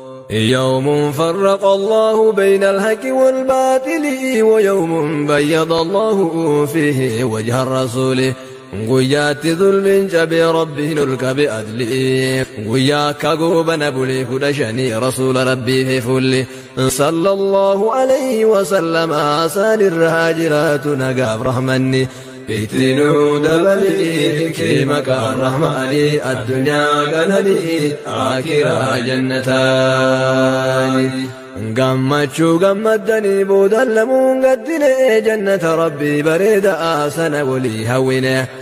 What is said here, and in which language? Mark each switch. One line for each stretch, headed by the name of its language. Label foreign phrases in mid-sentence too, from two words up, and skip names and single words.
Arabic: يوم فرق الله بين الحق والباطل ويوم بيض الله فيه وجه الرسول.
Oromo: Guyyaatti zulmiin cabee Rabbiin ol qabe adli. Guyyaa akka goobana bulee kudha shanii Rasuula Rabbii fi fulli.
Arabic: صلى الله عليه وسلم
Oromo: haasaan irraa jiraatu nagaaf rahmanni. Itti nu dabali kee maqaan rahmaani, addunyaa kanani, akiraa jannataani. Gammachuu gammaddanii boodan lamuun gaddine, jannata Rabbii bareedaa sana walii hawwine.